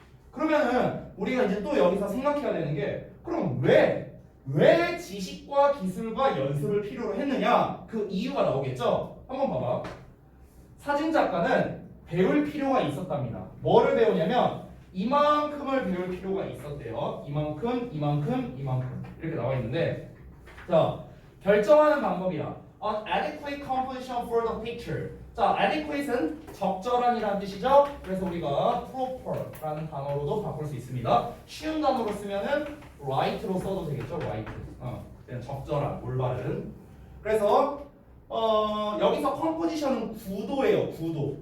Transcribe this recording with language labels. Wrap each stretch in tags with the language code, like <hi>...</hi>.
<ko>그러면은 우리가 이제 또 여기서 생각해야 되는 게 그럼 왜 지식과 기술과 연습을 필요로 했느냐? 그 이유가 나오겠죠? 한번 봐봐. 사진 작가는 배울 필요가 있었답니다. 뭐를 배우냐면 이만큼을 배울 필요가 있었대요. 이만큼 이렇게 나와 있는데 자, 결정하는 방법이야.</ko> <en>An adequate composition for the picture.</en> <ko>자, adequate는 적절한이라는 뜻이죠. 그래서 우리가 proper라는 단어로도 바꿀 수 있습니다. 쉬운 단어로 쓰면은 right로 써도 되겠죠. right. 그냥 적절한, 올바른. 그래서 여기서 컴포지션은 구도예요. 구도.</ko>